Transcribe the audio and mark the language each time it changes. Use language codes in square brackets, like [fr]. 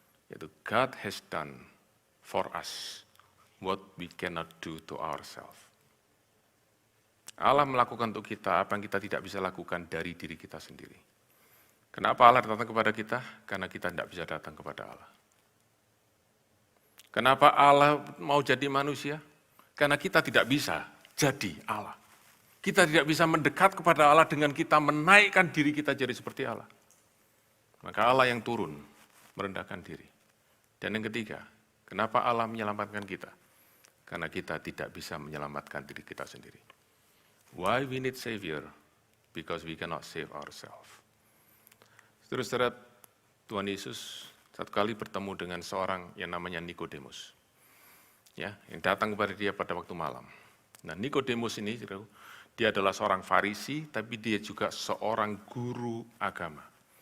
[id] Yaitu [en] God has done for us what we cannot do to ourselves. [id] Allah melakukan untuk kita apa yang kita tidak bisa lakukan dari diri kita sendiri. Kenapa Allah datang kepada kita? Karena kita tidak bisa datang kepada Allah. Kenapa Allah mau jadi manusia? Karena kita tidak bisa jadi Allah. Kita tidak bisa mendekat kepada Allah dengan kita menaikkan diri kita jadi seperti Allah. Maka Allah yang turun, merendahkan diri. Dan yang ketiga, kenapa Allah menyelamatkan kita? Karena kita tidak bisa menyelamatkan diri kita sendiri. [en] Why we need Savior? Because we cannot save ourselves. [id] Saudara-saudara, Tuhan Yesus satu kali bertemu dengan seorang yang namanya Nikodemus. Ya, yang datang kepada dia pada waktu malam. Nah, Nikodemus ini, dia adalah seorang Farisi, tapi dia juga seorang guru agama.